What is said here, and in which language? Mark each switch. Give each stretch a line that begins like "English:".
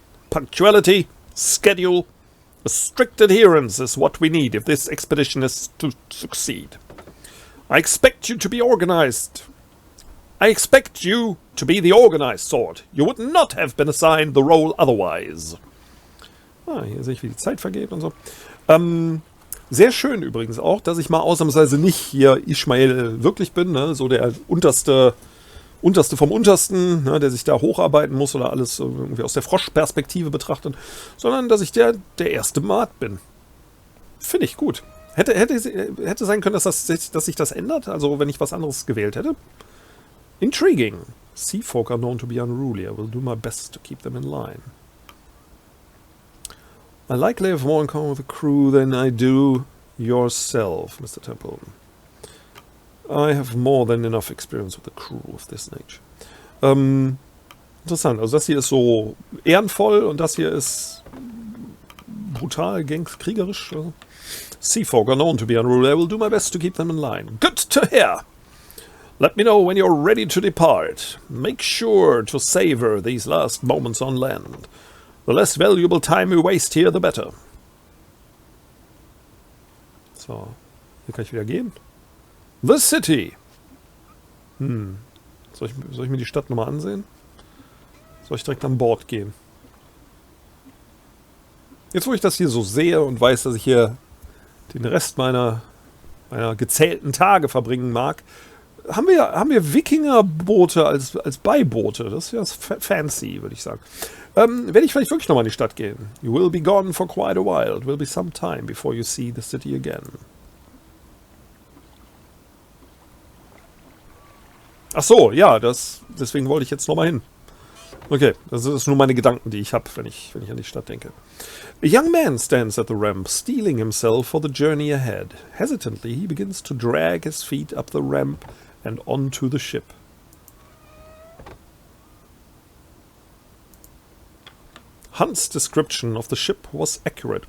English: Punctuality, schedule, a strict adherence is what we need if this expedition is to succeed. I expect you to be organized. I expect you to be the organized sort. You would not have been assigned the role otherwise.
German: Ah, hier sehe ich, wie die Zeit vergeht und so. Sehr schön übrigens auch, dass ich mal ausnahmsweise nicht hier Ishmael wirklich bin, ne? So der Unterste vom Untersten, ne? Der sich da hocharbeiten muss oder alles irgendwie aus der Froschperspektive betrachtet, sondern dass ich der erste Mat bin. Finde ich gut. Hätte sein können, dass sich das ändert, also wenn ich was anderes gewählt hätte.
English: Intriguing. Sea folk are known to be unruly. I will do my best to keep them in line. I likely have more in common with the crew than I do yourself, Mr. Templeton. I have more than enough experience with the crew of this nature.
German: Interessant, also das hier ist so ehrenvoll und das hier ist brutal, kriegerisch. Also.
English: Sea folk are known to be unruly. I will do my best to keep them in line. Good to hear! Let me know when you're ready to depart. Make sure to savor these last moments on land. The less valuable time we waste here, the better.
German: So, hier kann ich wieder gehen. The City! Soll ich mir die Stadt nochmal ansehen? Soll ich direkt an Bord gehen? Jetzt, wo ich das hier so sehe und weiß, dass ich hier den Rest meiner gezählten Tage verbringen mag, haben wir Wikingerboote als Beiboote. Das ist ja fancy, würde ich sagen. Werde ich vielleicht wirklich nochmal in die Stadt gehen.
English: You will be gone for quite a while. It will be some time before you see the city again.
German: Ach so, ja, deswegen wollte ich jetzt nochmal hin. Okay, das ist nur meine Gedanken, die ich habe, wenn ich an die Stadt denke.
English: A young man stands at the ramp, steeling himself for the journey ahead. Hesitantly, he begins to drag his feet up the ramp and onto the ship. Hunt's description of the ship was accurate.